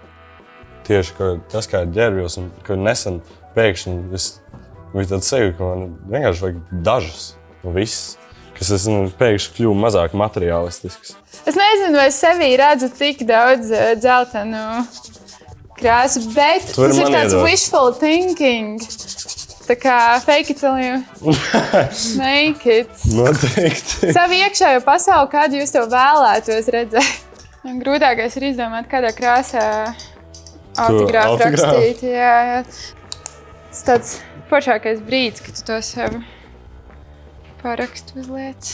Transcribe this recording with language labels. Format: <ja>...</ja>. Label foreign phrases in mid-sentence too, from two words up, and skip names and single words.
<lv>Tieši tas, kā ģērbjos un ka nesen pēkšņi bija tāds sajūta, ka man vienkārši vajag dažas no visas. Kas es pēkšņi kļuvu mazāk materiālistisks. Es nezinu, vai sevī redzu tik daudz dzeltenu krāsu, bet tas ir tāds</lv> <en>wishful thinking.</en> <lv>Tā kā</lv> <en>fake it till you make it.</en> <lv>Noteikti. Savu iekšējo pasauli, kādu jūs tev vēlētos redzēt. Grūtākais ir izdomāt, kādā krāsā autogrāfu rakstīt. Jā. Tas tāds foršākais brīdis, kad tu to sev parakstu uzliec.</lv>